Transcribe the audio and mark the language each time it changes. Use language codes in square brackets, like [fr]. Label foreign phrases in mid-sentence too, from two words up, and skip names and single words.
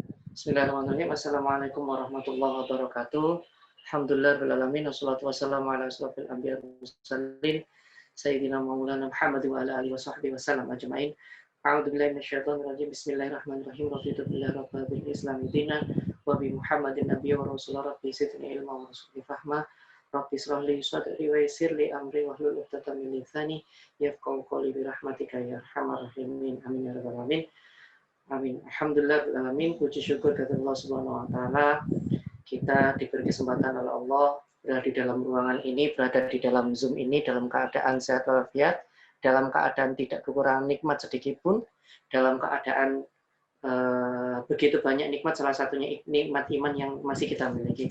[ar] بسم الله الرحمن الرحيم. السلام عليكم ورحمة الله وبركاته. الحمد لله الرحمن الرحيم. والصلاة والسلام على أشرف الأنبياء والمرسلين. سيدنا مولانا محمد وعلى آله وصحبه وسلم أجمعين. أعوذ بالله من الشيطان الرجيم. بسم الله الرحمن الرحيم. رضيت بالله رب بالإسلام دينا وبمحمد نبيا ورسول الله رب زدني علما وارزقني فهما. رب اشرح لي صدري ويسر لي أمري واحلل عقدة من لساني يفقهوا قولي برحمتك يا أرحم الراحمين. آمين يا رب العالمين. آمين. الحمد لله، العالمين. [id] Puji syukur kepada Allah [ar] سبحانه وتعالى. [id] Kita diberi kesempatan oleh Allah berada di dalam ruangan ini, berada di dalam Zoom ini dalam keadaan sehat walafiat, dalam keadaan tidak kekurangan nikmat sedikit pun, dalam keadaan begitu banyak nikmat, salah satunya nikmat iman yang masih kita miliki.